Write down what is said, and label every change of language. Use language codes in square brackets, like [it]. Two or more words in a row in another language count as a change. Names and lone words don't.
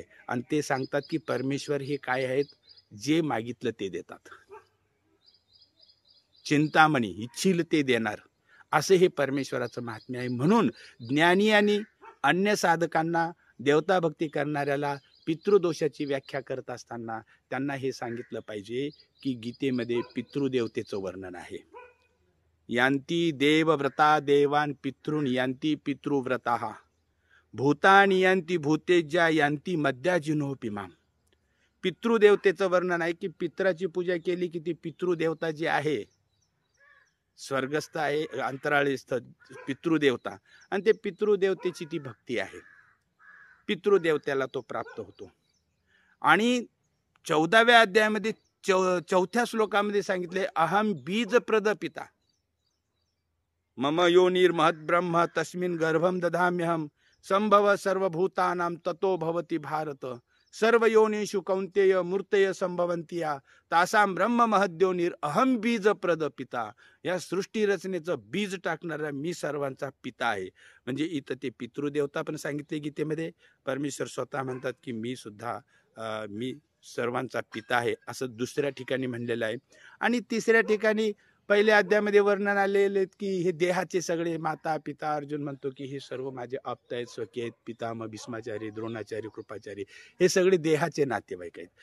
[mr] आणि ते सांगतात की परमेश्वर हे काय आहेत, जे मागितलं ते देतात, चिंतामणी इच्छिल ते देणार, असे हे परमेश्वराचं महात्म्य आहे. म्हणून ज्ञानी आणि अन्य साधकांना देवता भक्ती करणाऱ्याला पितृदोषाची व्याख्या करत असताना त्यांना हे सांगितलं पाहिजे की गीतेमध्ये पितृदेवतेचं वर्णन आहे. [sa] यांती देवव्रता देवान पितृन यांती पितृव्रता भूतानि यांती भूतेज्या यांती मध्याजिनोपिमाम. [mr] पितृदेवतेचं वर्णन आहे की पित्राची पूजा केली की ती पितृदेवता जी आहे, स्वर्गस्थ आहे, अंतराळीस्थ पितृदेवता, आणि ते पितृदेवतेची ती भक्ती आहे, पितृदेवतेला तो प्राप्त होतो. आणि 14व्या अध्यायामध्ये 4थ्या श्लोकामध्ये सांगितले, [sa] अहम बीज प्रद पिता मम योनिर महद ब्रह्म तस्मिन् गर्भम दधाम्यहम संभव सर्वभूतानां ततो भवति भारत सर्व योनिषु कौंतेय मूर्तय संभवंतिया तासाम ब्रह्म महद्योनिर अहम बीज प्रद पिता. [mr] या सृष्टी रचनेचं बीज टाकणारा मी सर्वांचा पिता आहे. म्हणजे इथं ते पितृदेवता पण सांगितले गीतेमध्ये. परमेश्वर स्वतः म्हणतात की मी सुद्धा मी सर्वांचा पिता आहे असं दुसऱ्या ठिकाणी म्हणलेलं आहे. आणि तिसऱ्या ठिकाणी पहिल्या अध्यायामध्ये वर्णन आलेले की हे देहाचे सगळे माता पिता, अर्जुन म्हणतो की हे सर्व माझे आप्त आहेत, स्वकीय आहेत, पितामह भीष्माचार्य द्रोणाचार्य कृपाचार्य, हे सगळे देहाचे नातेवाईक आहेत.